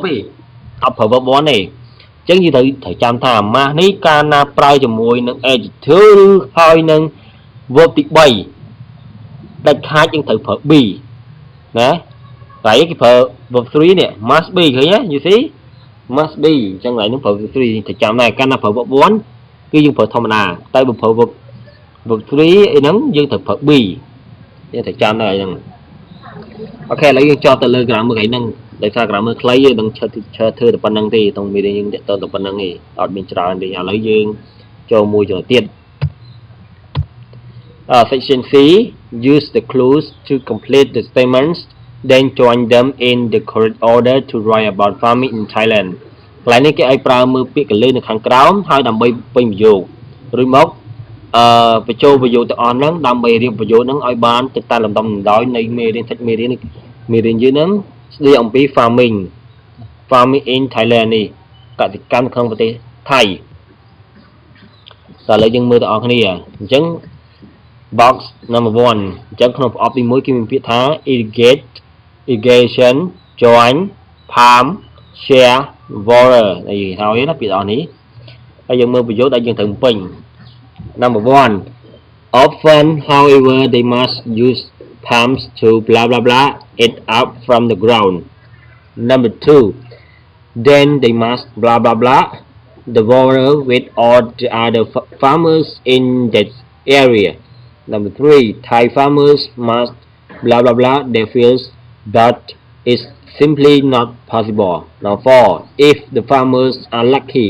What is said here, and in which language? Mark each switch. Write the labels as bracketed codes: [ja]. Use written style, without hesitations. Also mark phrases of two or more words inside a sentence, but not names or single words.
[km] ទេអត់ប្រើ verb 1ទេអញ្ចឹងយើងត្រូវចាំថា must នេះកាលណាប្រើជាមួយនឹង adjective ឬហើយនឹង verb ទី3ដាច់ខាត យើងត្រូវប្រើ be ណាតែគេប្រើ verb 3នេះ [en] must be [km] ឃើញទេ [en] you see must be [km] អញ្ចឹងឡើយនឹងប្រើ verb 3ត្រូវចាំដែរកាលណាប្រើ verb 1គឺយើងប្រើធម្មតាតែបើប្រើ verb 3អីហ្នឹងយើងត្រូវប្រើ be យើងត្រូវចាំដែរហ្នឹងអូខេឥឡូវយើងចោលទៅលើ grammar កន្លែងហ្នឹងដោយសារ grammar ខ្លីយើងនឹងឈើធ្វើតែប៉ុណ្្នឹងទេតោះមានយើងទៅតែប៉ុណ្្នឹងទេអត់មានច្រើនទេឥឡូវយើងចូលមួយចំណុចទៀត [en] section C use the clues to complete the statements then join them in the correct order to write about farming in Thailand [km] កន្លែងនេះគេឲ្យប្រើមើលពាក្យកលេសនៅខាងក្រោមហើយដើម្បីពេញប្រយោគរួចមកបញ្ចូលប្រយោគទាំងអស់ហ្នឹងដើម្បីរៀបប្រយោគហ្នឹងឲ្យបានទៅតាមលំដាប់លំដោយនៃមេរៀនសាច់មេរៀនយើងហ្នឹងស្ដីអំពី farming [en] in Thailand [km] នេះកសិកម្មក្នុងប្រទេសថៃតើឥឡូវយើងមើលទាំងអស់គ្នាអញ្ចឹង [en] box number 1 [km] អញ្ចឹងក្នុងប្រអប់ទី1គេមានពាក្យថា irrigation [en] join palm share water [km] នេះហើយណាពាក្យអស់នេះហើយយើងមើលប្រយោគដែលយើងត្រូវពេញ [en] number 1 often however they must use palms to blah blah blah it up from the ground number 2 then they must blah blah blah the water with all the other farmers in that area number 3 Thai farmers must blah blah blah their fields but it's simply not possible number 4 if the farmers are lucky